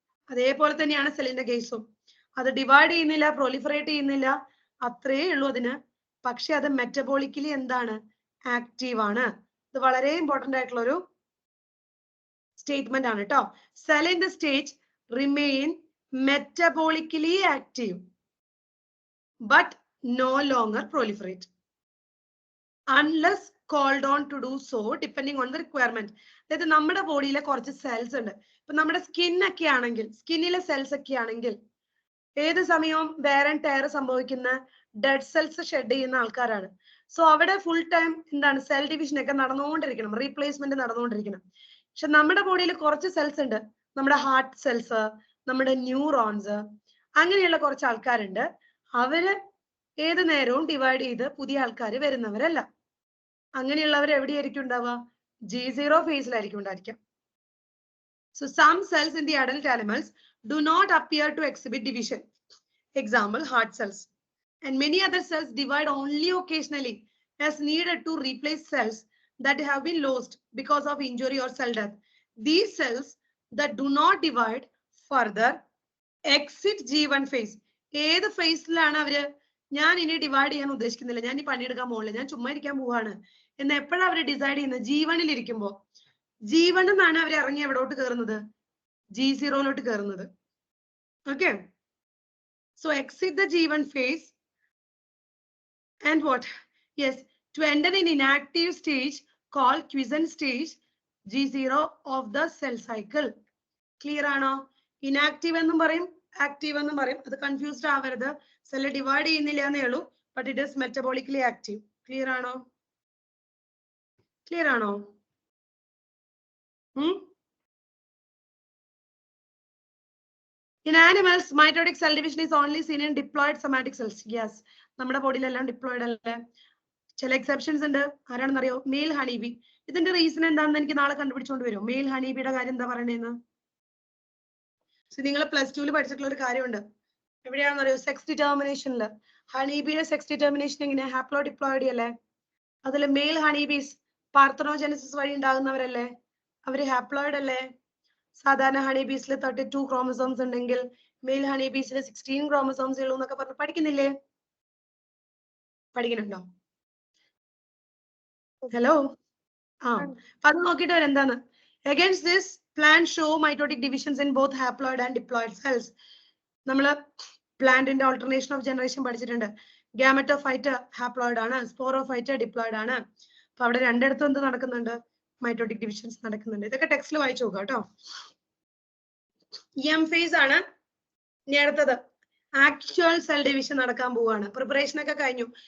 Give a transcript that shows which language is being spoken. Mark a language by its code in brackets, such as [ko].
[ml] അതേപോലെ തന്നെയാണ് സെല്ലിന്റെ കേസും. അത് ഡിവൈഡ് ചെയ്യുന്നില്ല, പ്രൊലിഫറേറ്റ് ചെയ്യുന്നില്ല, അത്രേ ഉള്ളൂ അതിന്. പക്ഷെ അത് മെറ്റബോളിക്കലി എന്താണ്? ആക്റ്റീവ് ആണ്. ഇത് വളരെ ഇമ്പോർട്ടന്റ് ആയിട്ടുള്ള ഒരു സ്റ്റേറ്റ്മെന്റ് ആണ് കേട്ടോ. [en] Cell in the stage remain metabolically active but no longer proliferate unless called on to do so depending on the requirement. [ml] അതായത് നമ്മുടെ ബോഡിയിലെ കുറച്ച് സെൽസ് ഉണ്ട്. ഇപ്പൊ നമ്മുടെ സ്കിന്നൊക്കെ ആണെങ്കിൽ, സ്കിന്നിലെ സെൽസ് ഒക്കെ ആണെങ്കിൽ ഏത് സമയവും വേർ ആൻഡ് ടയർ സംഭവിക്കുന്ന ഡെഡ് സെൽസ് ഷെഡ് ചെയ്യുന്ന ആൾക്കാരാണ്. സോ അവിടെ ഫുൾ ടൈം എന്താണ് സെൽ ഡിവിഷൻ ഒക്കെ നടന്നുകൊണ്ടിരിക്കണം, റീപ്ലേസ്മെന്റ് നടന്നുകൊണ്ടിരിക്കണം. പക്ഷെ നമ്മുടെ ബോഡിയിൽ കുറച്ച് സെൽസ് ഉണ്ട്, നമ്മുടെ ഹാർട്ട് സെൽസ്, നമ്മുടെ ന്യൂറോൺസ്, അങ്ങനെയുള്ള കുറച്ച് ആൾക്കാരുണ്ട്. അവര് ഏത് നേരവും ഡിവൈഡ് ചെയ്ത് പുതിയ ആൾക്കാർ വരുന്നവരല്ല. അങ്ങനെയുള്ളവർ എവിടെയായിരിക്കും ഉണ്ടാവുക? G0 ഫേസിലായിരിക്കും ഉണ്ടായിരിക്കുക. [en] So some cells in the adult animals do not appear to exhibit division. Example, heart cells. And many other cells divide only occasionally as needed to replace cells that have been lost because of injury or cell death. These cells that do not divide further exit G1 phase. [ml] ഏത് ഫേസിലാണ് അവര് ഞാൻ ഇനി divide ചെയ്യാൻ ഉദ്ദേശിക്കുന്നില്ല, ഞാൻ ഈ പണിയെടുക്കാൻ പോകുന്നില്ല, ഞാൻ ചുമ്മാ ഇരിക്കാൻ പോവാണ് എന്ന് എപ്പോഴാണ് അവര് ഡിസൈഡ് ചെയ്യുന്നത്? G1 ഇരിക്കുമ്പോ. G1 എന്നാണ് അവർ ഇറങ്ങി എവിടോട്ട് കയറുന്നത്? G0 കയറുന്നത്. Okay. [en] So exit the G1 phase and what? Yes, to enter an inactive stage called quiescent stage, G0 of the cell cycle. [ml] Clear ആണോ? Inactive എന്നും പറയും, active എന്നും പറയും. അത് കൺഫ്യൂസ്ഡ് ആവരുത്. സെൽ ഡിവൈഡ് ചെയ്യുന്നില്ല എന്നേ ഉള്ളൂ, [en] But it is metabolically active. [ml] Clear ആണോ? ക്ലിയർ ആണോ? [en] In animals, mitotic cell division is only seen in diploid somatic cells. [ml] Yes, നമ്മുടെ ബോഡിയിലെല്ലാം ഡിപ്ലോയിഡ് അല്ലേ? ചില എക്സെപ്ഷൻസ് ഉണ്ട്. ആരാണെന്നറിയോ? Mail honeybee. ഇതിന്റെ റീസൺ എന്താണെന്ന് എനിക്ക് നാളെ കണ്ടുപിടിച്ചുകൊണ്ട് വരും. മെയിൽ ഹണിബിയുടെ കാര്യം എന്താ പറയണേന്ന്? നിങ്ങൾ +2 പഠിച്ചിട്ടുള്ള ഒരു കാര്യമുണ്ട്. എവിടെയാണെന്നറിയോ? സെക്സ് ഡിറ്റർമിനേഷനിൽ. ഹണിബിയുടെ സെക്സ് ഡിറ്റർമിനേഷൻ എങ്ങനെ? ഹാപ്ലോ ഡിപ്ലോയിഡി അല്ലേ? അതിൽ മെയിൽ ഹണിബീസ് പാർത്തനോജനസിസ് വഴി ഉണ്ടാകുന്നവരല്ലേ? അവര് ഹാപ്ലോയിഡ് അല്ലേ? സാധാരണ ഹണിബീസിൽ 32 ക്രോമസോംസ് ഉണ്ടെങ്കിൽ മെയിൽ ഹണിബീസിൽ 16 ക്രോമസോംസ് ഉള്ളൂ എന്നൊക്കെ പറഞ്ഞ് പഠിക്കുന്നില്ലേ? പഠിക്കുന്നുണ്ടോ? ഹലോ, അത് നോക്കിയിട്ട് വരെ എന്താണ്? [en] Against this, plants show mitotic divisions in both haploid and diploid cells. [ml] നമ്മള് പ്ലാന്റിന്റെ ഓൾട്ടർനേഷൻ ഓഫ് ജനറേഷൻ പഠിച്ചിട്ടുണ്ട്. ഗാമറ്റോഫൈറ്റ് ഹാപ്ലോയിഡ് ആണ്, സ്പോറോഫൈറ്റ് ഡിപ്ലോയിഡ് ആണ്. അപ്പൊ അവിടെ രണ്ടിടത്തും എന്ത് നടക്കുന്നുണ്ട്? മൈറ്റോട്ടിക് ഡിവിഷൻസ് നടക്കുന്നുണ്ട്. ഇതൊക്കെ ടെക്സ്റ്റിൽ വായിച്ചു നോക്കുക കേട്ടോ. എം ഫേസ് ആണ് ഇനി അടുത്തത്. ആക്ച്വൽ സെൽ ഡിവിഷൻ നടക്കാൻ പോവാണ്. പ്രിപ്പറേഷൻ ഒക്കെ കഴിഞ്ഞു.